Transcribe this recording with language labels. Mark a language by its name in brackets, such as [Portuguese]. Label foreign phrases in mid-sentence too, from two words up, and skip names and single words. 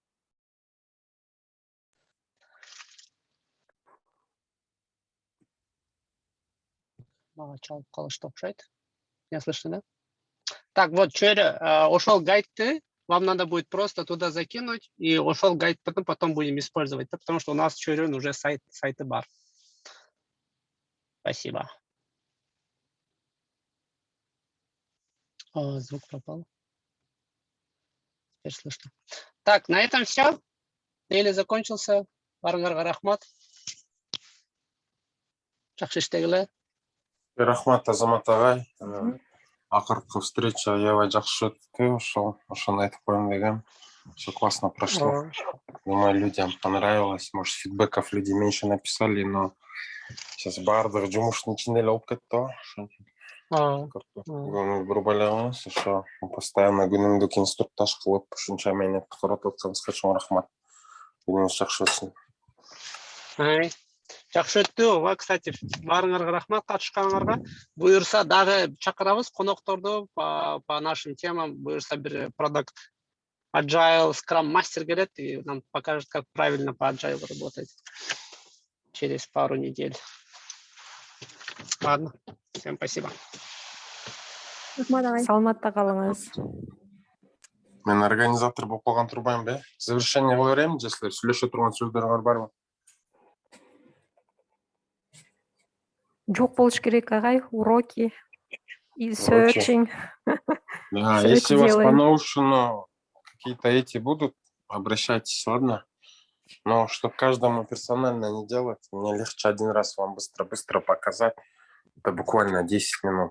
[Kyrgyz] мага чалып калышты окшойт. [Russian] Меня слышно, да? Так, вот, [Kyrgyz] ошол гайдты [Russian] вам надо будет просто туда закинуть, и [Kyrgyz] ошол гайд [Russian] потом будем использовать, да, потому что у нас чөйрөнүн уже [Kyrgyz] сайты бар. [Russian] Спасибо. Звук пропал. Теперь слышно. Так, на этом все. Дейли закончился. [Kyrgyz] Барыңарга рахмат. Жакшы иштегиле. Рахмат, Азамат агай. Акыркы встреча аябай жакшы өттү, ошону айтып коеюн дегем. [Russian] Все классно прошло. Думаю, людям понравилось. Может, фидбэков люди меньше написали, но сейчас [Kyrgyz] баардыгы жумуштун ичинде эле болуп кетти. Грубо эле ошо постоянно күнүмдүк инструктаж кылып, ушунча мээнет каратып атсаңызга чоң рахмат. Күнүңүз жакшы өтсүн. Жакшы өттү. Кстати, баарыңарга рахмат катышканыңарга. Буюрса дагы чакырабыз конокторду [Russian] по нашим темам. [Kyrgyz] Буюрса бир продакт Agile Scrum мастер келет и нам покажет, как правильно по Agile работать через пару недель. [Russian] Ладно, всем спасибо. [Kyrgyz] Саламатта калыңыз. Мен организатор болуп калган турбайм бе? Завершение кыла берем, же силер сүйлөшө турган сөздөрүңөр барбы? Жок болуш керек агай, [Russian] уроки, searching. Если у вас по Notion какие-то эти будут, обращайтесь, ладно? Но чтобы каждому персонально не делать, мне легче один раз вам быстро показать. Это буквально 10 минут.